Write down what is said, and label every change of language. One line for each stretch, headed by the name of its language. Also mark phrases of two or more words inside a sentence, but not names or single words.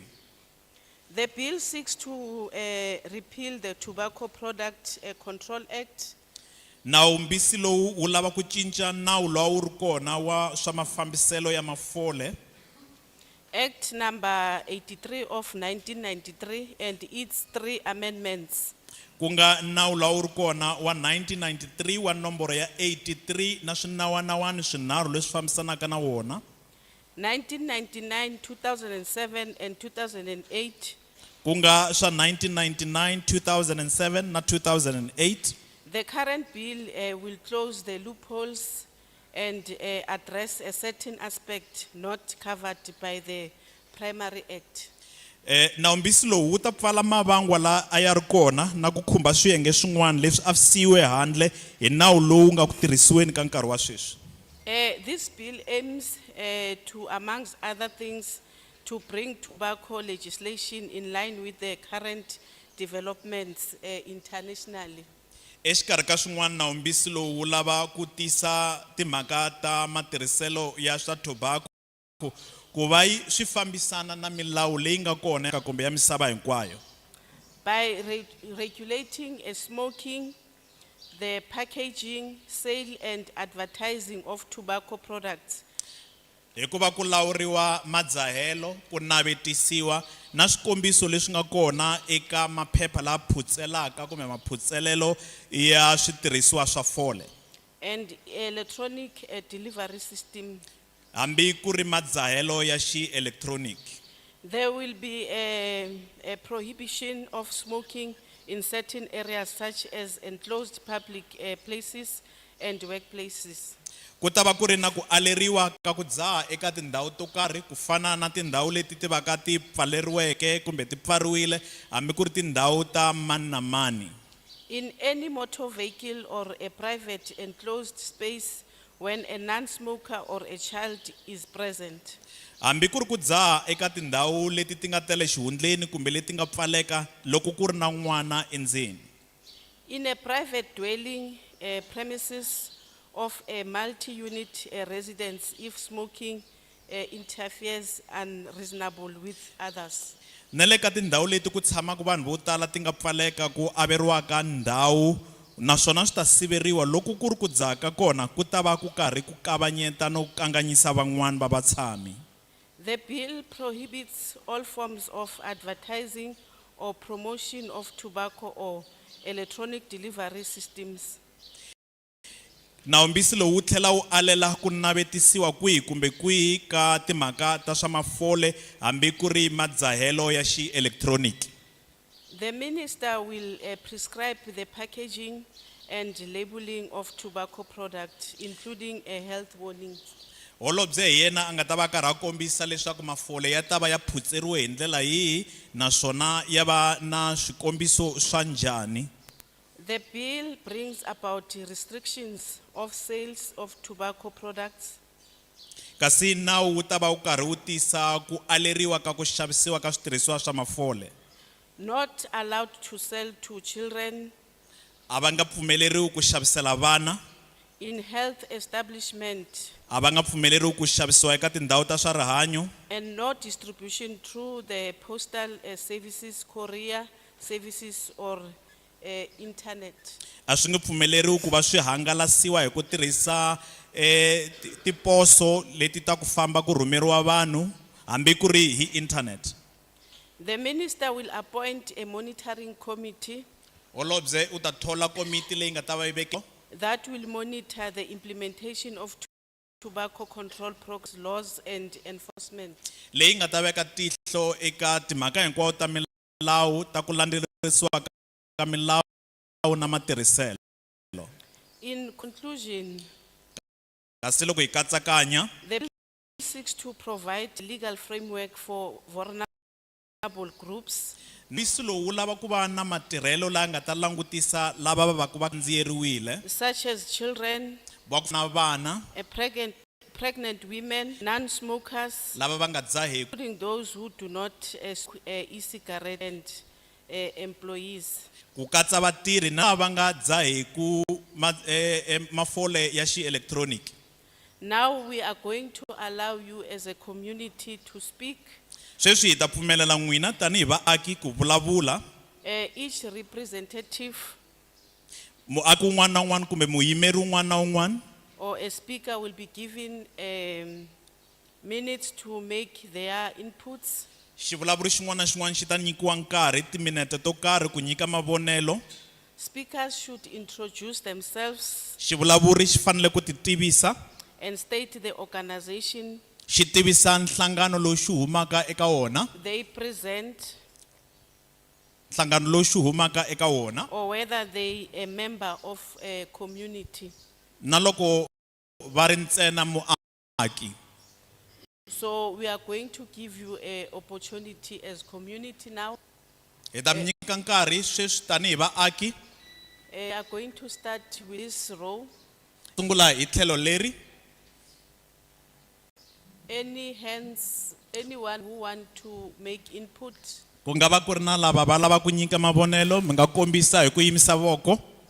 English: The bill seeks to repeal the Tobacco Product Control Act.
Tsonga: Nawumbisi lowu wu lava ku cinca nawu lowu wu ri kona wa swa mafambiselo ya mafole.
English: Act number 83 of 1993 and its 3 amendments.
Tsonga: Kunga nawu lowu wu ri kona wa 1993 wa nomboro ya 83 na swinawanawani swinharhu leswi fambisanaka na wona.
English: 1999, 2007 and 2008.
Tsonga: Kunga swa 1999, 2007 na 2008.
English: The current bill will close the loopholes and address a certain aspect not covered by the Primary Act.
Tsonga: Nawumbisi lowu wu ta pfala mavangwa la a ya ri kona na ku khumba swiyenge swin'wana leswi a siyiwe handle hi nawu lowu nga ku tirhisiweni ka nkarhi wa sweswi.
English: This bill aims to, amongst other things, to bring tobacco legislation in line with the current developments internationally.
Tsonga: Exikarhi ka swin'wana nawumbisi lowu wu lava ku tisa timhaka ta matirhiselo ya swa tobacco ku va swi fambisana na milawu leyi nga kona eka kumbe ya misava hinkwayo.
English: By regulating smoking, the packaging, sale and advertising of tobacco products.
Tsonga: Hikuva ku lawuriwa madzahelo ku navetisiwa na swikombiso leswi nga kona eka maphepha la phutselaka kumbe maphutselelo ya switirhisiwa swa fole.
English: And electronic delivery system.
Tsonga: Hambi ku ri madzahelo ya xi-electronic.
English: There will be a prohibition of smoking in certain areas such as enclosed public places and workplaces.
Tsonga: Ku ta va ku ri na ku aleriwa ka ku dzaha eka tindhawu to karhi ku fana na tindhawu leti ti va ka ti pfaleriweke kumbe ti pfariwile hambi ku ri tindhawu ta mani na mani.
English: In any motor vehicle or a private enclosed space when a non-smoker or a child is present.
Tsonga: Hambi ku ri ku dzaha eka tindhawu leti ti nga tele xihundleni kumbe leti nga pfaleka loko ku ri na n'wana endzeni.
English: In a private dwelling premises of a multi-unit residence if smoking interferes unreasonable with others.
Tsonga: Nele ka tindhawu leti ku tshamaka vanhu vo tala ti nga pfaleka ku averiwaka ndhawu naswona swi ta siveriwa loko ku ri ku dzaka kona ku ta va ku karhi ku kavanyeta no kanganyisa van'wani va vatshami.
English: The bill prohibits all forms of advertising or promotion of tobacco or electronic delivery systems.
Tsonga: Nawumbisi lowu wu tlhela wu alela ku navetisiwa kwihi kumbe kwihi ka timhaka ta swa mafole hambi ku ri madzahelo ya xi-electronic.
English: The minister will prescribe the packaging and labeling of tobacco products, including a health warning.
Tsonga: Holobye hi yena a nga ta va karhi a kombisa leswaku mafole ya ta va ya phutseriwe hi ndlela yihi naswona ya va na swikombiso swa njhani.
English: The bill brings about restrictions of sales of tobacco products,
Tsonga: Kasi nawu wu ta va wu karhi wu tisa ku aleriwa ka ku xavisiwa ka switirhisiwa swa mafole.
English: not allowed to sell to children
Tsonga: A va nga pfumeleriwi ku xavisela vana,
English: in health establishment,
Tsonga: a va nga pfumeleriwi ku xavisiwa eka tindhawu ta swa rihanyo,
English: and no distribution through the postal services, courier services, or internet.
Tsonga: a swi nge pfumeleriwi ku va swi hangalasiwa hi ku tirhisa tiposo leti ta ku famba ku rhumeriwa vanhu hambi ku ri hi internet.
English: The minister will appoint a monitoring committee
Tsonga: Holobye u ta thola komiti leyi nga ta va yi vekiwa
English: that will monitor the implementation of tobacco control programs, laws and enforcement.
Tsonga: leyi nga ta veka tihlo eka timhaka hinkwawo ta milawu ta ku landzelerisiwa ka milawu na matirhiselo.
English: In conclusion,
Tsonga: Kasi loko hi katsakanya,
English: the bill seeks to provide legal framework for vulnerable groups
Tsonga: mbisi lowu wu lava ku va na matirhelo laya nga ta langutisa lava va va ku va kandziyeriwile,
English: such as children,
Tsonga: va ku na vana,
English: pregnant women, non-smokers,
Tsonga: lava va nga dzaheki,
English: including those who do not smoke e-cigarette, and employees.
Tsonga: ku katsa vatirhi na lava nga dzaheku mafole ya xi-electronic.
English: Now we are going to allow you as a community to speak.
Tsonga: Sweswi hi ta pfumelela n'wina tanihi vaaki ku vulavula.
English: Each representative
Tsonga: Muaki un'wana na un'wana kumbe muyimeri un'wana na un'wana
English: or a speaker will be given minutes to make their inputs.
Tsonga: xivulavuri xin'wana na xin'wana xi ta nyikiwa nkarhi timinete to karhi ku nyika mavonelo.
English: Speakers should introduce themselves
Tsonga: Xivulavuri xi fanele ku titivisa,
English: and state the organization
Tsonga: xi tivisa nhlangano lowu xi humaka eka wona,
English: they present
Tsonga: nhlangano lowu xi humaka eka wona,
English: or whether they a member of a community.
Tsonga: na loko va ri ntsena muaki.
English: So we are going to give you an opportunity as community now.
Tsonga: Hi ta mi nyika nkarhi sweswi tanihi vaaki.
English: We are going to start with this row.
Tsonga: Sungula hi tlhelo leri.
English: Any hands, anyone who want to make input?
Tsonga: Ku nga va ku ri na lava va lava ku nyika mavonelo, mi nga kombisa hi ku yimisa voko.